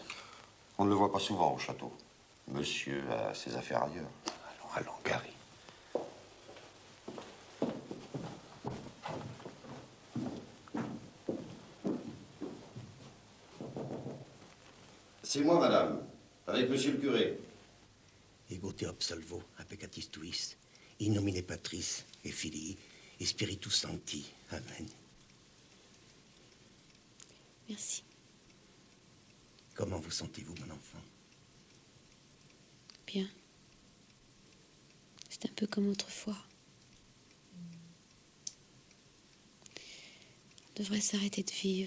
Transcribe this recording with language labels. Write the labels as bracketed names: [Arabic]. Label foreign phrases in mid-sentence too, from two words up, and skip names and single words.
[French] On ne le voit pas souvent au château. Monsieur a ses affaires ailleurs. Allons, Gary. C'est moi, madame, avec monsieur le curé. [Latin] Ego te absolvo, peccatis tuis, in nomine Patris et Filii et Spiritus Sancti. [French] Amen. Merci. Comment vous sentez-vous, mon enfant? Bien. C'est un peu comme autrefois. On devrait s'arrêter de vivre.